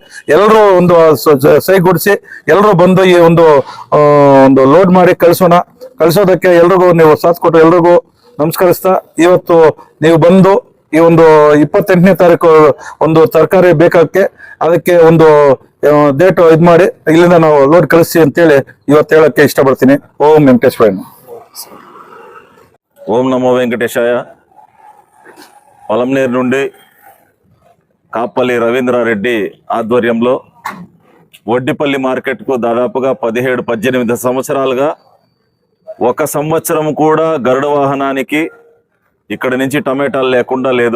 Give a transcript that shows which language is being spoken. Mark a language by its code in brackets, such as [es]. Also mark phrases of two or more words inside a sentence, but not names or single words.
[kn] ಎಲ್ಲರೂ ಒಂದು ಸೈಗೂಡಿಸಿ ಎಲ್ಲರೂ ಬಂದು ಈ ಒಂದು ಲೋಡ್ ಮಾಡಿ ಕಳಿಸೋದಕ್ಕೆ ಎಲ್ರಿಗೂ ನೀವು ಸಾಥ್ ಕೊಟ್ಟು ಎಲ್ರಿಗೂ ನಮಸ್ಕರಿಸ್ತಾ, ಇವತ್ತು ನೀವು ಬಂದು ಈ ಒಂದು 28ನೇ ತಾರೀಕು ಒಂದು ತರಕಾರಿ ಬೇಕಾಗಕ್ಕೆ ಅದಕ್ಕೆ ಒಂದು ಡೇಟ್ ಇದ್ ಮಾಡಿ ಇಲ್ಲಿಂದ ನಾವು ಲೋಡ್ ಕಳಿಸಿ ಅಂತೇಳಿ ಇವತ್ತು ಹೇಳಕ್ಕೆ ಇಷ್ಟಪಡ್ತೀನಿ. ಓಂ ವೆಂಕಟೇಶ್ವರ. [te] ఓం నమో వెంకటేశాయ. పొలంనేరు నుండి కాపల్లి రవీంద్రారెడ్డి ఆధ్వర్యంలో వడ్డిపల్లి మార్కెట్కు దాదాపుగా 17-18 సంవత్సరాలుగా ఒక సంవత్సరం కూడా గరుడ వాహనానికి ఇక్కడ నుంచి టమాటాలు లేకుండా లేదు.